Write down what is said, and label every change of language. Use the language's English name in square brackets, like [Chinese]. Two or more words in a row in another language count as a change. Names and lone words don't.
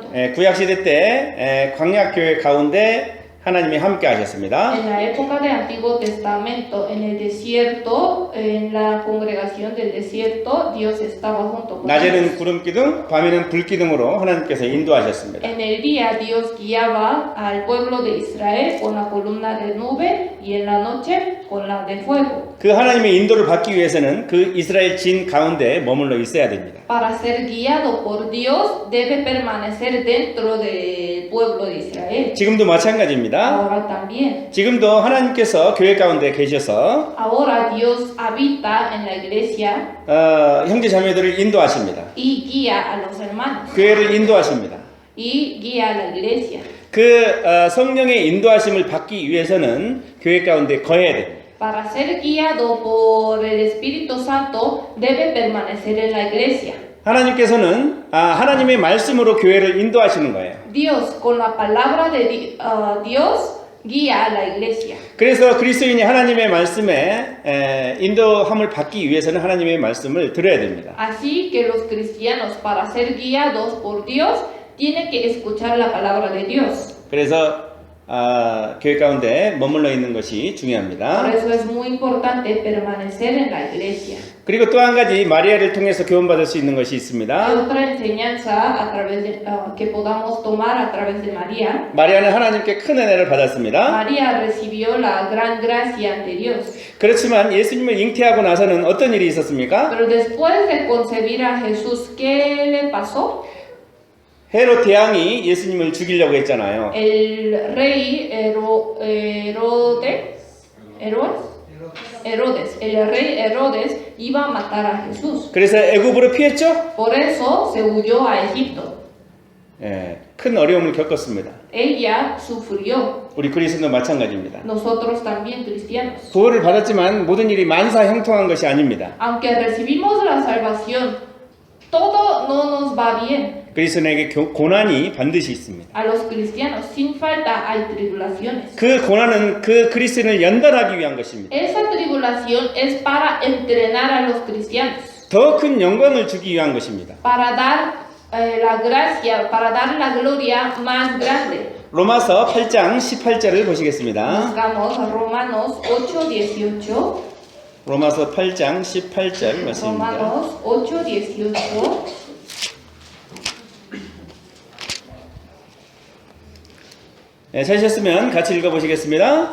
[Korean] 구약 시대 때 광야 교회 가운데 하나님이 함께 하셨습니다. [Spanish] En la época del Antiguo Testamento, en el desierto, en la congregación del desierto, Dios estaba junto con [Korean] 낮에는 [Spanish] ellos. [Korean] 구름 기둥, 밤에는 불 기둥으로 하나님께서 인도하셨습니다. [Spanish] En el día Dios guiaba al pueblo de Israel con la columna de nube y en la noche con la de fuego. [Korean] 그 하나님의 인도를 받기 위해서는 그 이스라엘 진 가운데 머물러 있어야 됩니다. [Spanish] Para ser guiado por Dios debe permanecer dentro del pueblo de Israel. [Korean] 지금도 마찬가지입니다. [Spanish] Ahora también. [Korean] 지금도 하나님께서 교회 가운데 계셔서 [Spanish] Ahora Dios habita en la iglesia [Korean] 형제 자매들을 인도하십니다. [Spanish] y guía a los hermanos [Korean] 교회를 인도하십니다. [Spanish] y guía a la iglesia. [Korean] 그 성령의 인도하심을 받기 위해서는 교회 가운데 거해야 됩니다. [Spanish] Para ser guiado por el Espíritu Santo debe permanecer en la iglesia. [Korean] 하나님께서는 하나님의 말씀으로 교회를 인도하시는 거예요. [Spanish] Dios, con la palabra de Dios, guía a la iglesia. [Korean] 그래서 그리스도인이 하나님의 말씀에 인도함을 받기 위해서는 하나님의 말씀을 들어야 됩니다. [Spanish] Así que los cristianos, para ser guiados por Dios, tienen que escuchar la palabra de Dios. [Korean] 그래서 교회 가운데 머물러 있는 것이 [Spanish] Por [Korean] 중요합니다. [Spanish] eso es muy importante permanecer en la iglesia. [Korean] 그리고 또 한 가지 마리아를 통해서 교훈받을 수 있는 것이 [Spanish] Hay [Korean] 있습니다. [Spanish] otra enseñanza a través de, que podamos tomar a través de María. [Korean] 마리아는 하나님께 큰 은혜를 받았습니다. [Spanish] María recibió la gran gracia ante Dios. [Korean] 그렇지만 예수님을 잉태하고 나서는 어떤 일이 있었습니까? [Spanish] Pero después de concebir a Jesús, ¿qué le pasó? [Korean] 헤롯 대왕이 예수님을 죽이려고 했잖아요. [Spanish] El rey Herodes, el rey Herodes iba a matar a Jesús. [Korean] 그래서 애굽으로 피했죠? [Spanish] Por eso se huyó a Egipto. [Korean] 큰 어려움을 겪었습니다. [Spanish] Ella sufrió. [Korean] 우리 그리스도도 마찬가지입니다. [Spanish] Nosotros también cristianos. [Korean] 구원을 받았지만 모든 일이 만사형통한 것이 아닙니다. [Spanish] Aunque recibimos la salvación, todo no nos va bien. [Korean] 그리스도에게 고난이 반드시 있습니다. [Spanish] A los cristianos, sin falta, hay tribulaciones. [Korean] 그 고난은 그 그리스도인을 연단하기 위한 것입니다. [Spanish] Esa tribulación es para entrenar a los cristianos, [Korean] 더 큰 영광을 주기 위한 것입니다. [Spanish] para dar la gracia, para dar la gloria más grande. [Korean] 로마서 8장 18절을 보시겠습니다. [Spanish] Buscamos Romanos 8:18. [Korean] 로마서 8장 18절 말씀입니다. [Spanish] Romanos 8:18. [Korean] 찾으셨으면 같이 읽어보시겠습니다.